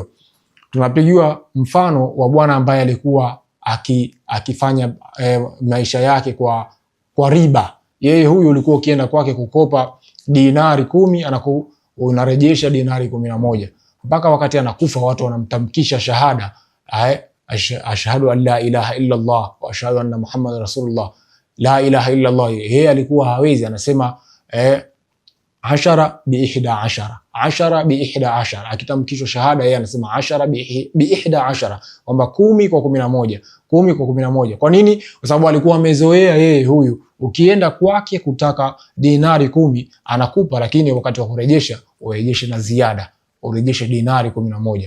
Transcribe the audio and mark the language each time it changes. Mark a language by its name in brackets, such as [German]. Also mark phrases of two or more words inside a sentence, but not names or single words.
[Swahili] Tunapigiwa mfano wa bwana ambaye alikuwa akifanya maisha yake kwa riba. Yeye huyu ulikuwa ukienda kwake kukopa dinari 10 unarejesha dinari 11, mpaka wakati anakufa watu wanamtamkisha shahada, [Arabic] أشهد أن لا إله إلا الله وأشهد أن محمدا رسول الله. لا إله إلا الله [Swahili] yeye alikuwa hawezi, anasema 10 bi 11, akitamkishwa shahada yeye anasema 10 bi 11, kwamba 10 kwa 11, 10 kwa 11. Kwa nini? Kwa sababu alikuwa amezoea yeye huyu, ukienda kwake kutaka dinari 10 anakupa, lakini wakati wa kurejesha urejeshe na ziada, urejeshe dinari 11.